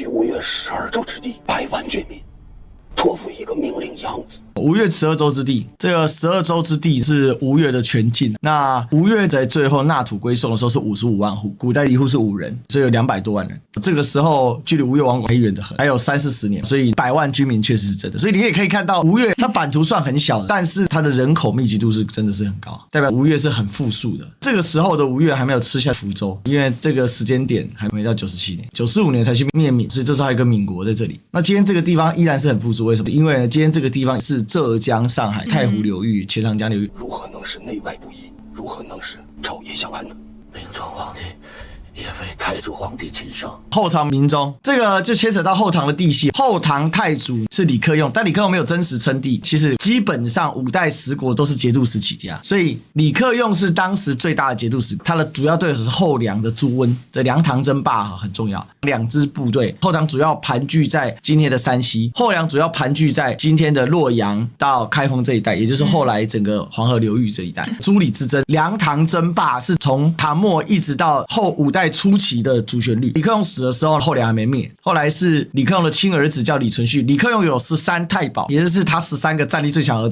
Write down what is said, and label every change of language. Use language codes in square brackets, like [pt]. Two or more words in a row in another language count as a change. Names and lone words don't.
[zh] 大王居吳越12州之地，100萬軍民， 托付一個命令楊子。吳越12州之地，這個12州之地是吳越的全境。那吳越在最後納土歸宋的時候是55萬戶，古代一戶是5人，所以有200多萬人。這個時候距離吳越王國還遠得很，還有30-40年，所以100萬居民確實是真的。所以你也可以看到吳越它版圖算很小的，但是它的人口密集度是真的是很高，代表吳越是很富庶的。這個時候的吳越還沒有吃下福州，因為這個時間點還沒到97年，95年才去滅閩，所以這時候還有一個閩國在這裡。那今天這個地方依然是很富庶，為什麼？因為呢，今天這個地方是浙江、上海、太湖流域、钱塘江流域，如何能使內外不一？如何能使朝野相安呢？明朝皇帝也非太祖皇帝亲生。后唐明宗這個就牽扯到後唐的帝系。后唐太祖是李克用，但李克用沒有真實稱帝。其實基本上5代10國都是节度使起家，所以李克用是當時最大的节度使。他的主要對手是后梁的朱溫。這梁唐爭霸很重要，2支部隊，后唐主要盤踞在今天的山西，後梁主要盤踞在今天的洛陽到開封這一帶，也就是後來整個黃河流域這一帶。朱李之爭，梁唐爭霸是從唐末一直到後5代初期的主旋律。李克用死的時候，后梁還沒滅，後來是李克用的親兒子叫李存勖。李克用有13太保，也就是他13個戰力最強兒子。